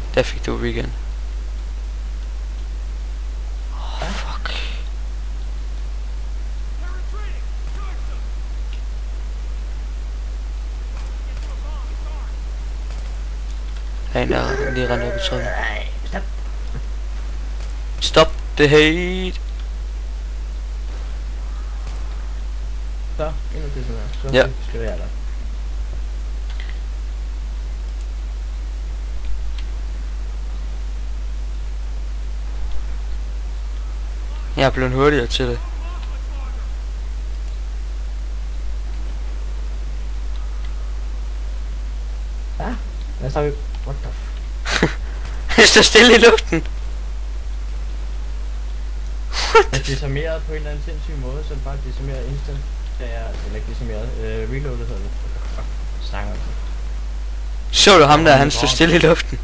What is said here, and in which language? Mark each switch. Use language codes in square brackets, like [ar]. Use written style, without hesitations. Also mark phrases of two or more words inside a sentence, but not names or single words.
[da] Der fik du weekend. Fuck. Der er en der lige rendt op i træet. Stop. [en] Stop the hate. [da] Så, endnu til sådan her. Så ja. Skal jeg der. Jeg er blevet hurtigere til det. Ja, hvad så vi? [en] What the [da] Det står stille i luften. Det er decimeret på en eller anden sindssyg måde, så det bare decimeret instant. Det er ikke decimeret. Reloadet hedder det. Snakker altså. Så du ham der, han stod stille i luften?